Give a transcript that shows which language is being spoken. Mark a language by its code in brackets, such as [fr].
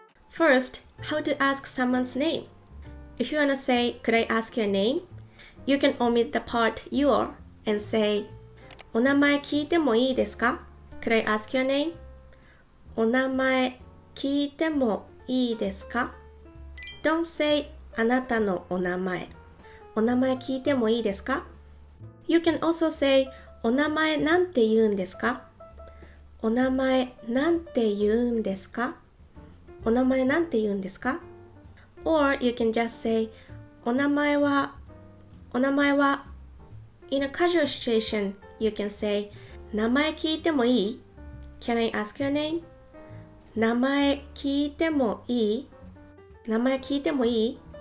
[en] First, how to ask someone's name. If you want to say, could I ask your name? You can omit the part your and say, [ja] お名前聞いてもいいですか? [en] Could I ask your name? [ja] お名前聞いてもいいですか? [en] Don't say [ja] あなたのお名前。お名前聞いてもいいですか? [en] You can also say [ja] お名前なんて言うんですか? お名前なんて言うんですか?お名前なんて言うんですか? [en] Or you can just say [ja] お名前は [en] In a casual situation, you can say [ja] 名前聞いてもいい? [en] Can I ask your name? [ja] 名前聞いてもいい? 名前聞いてもいい?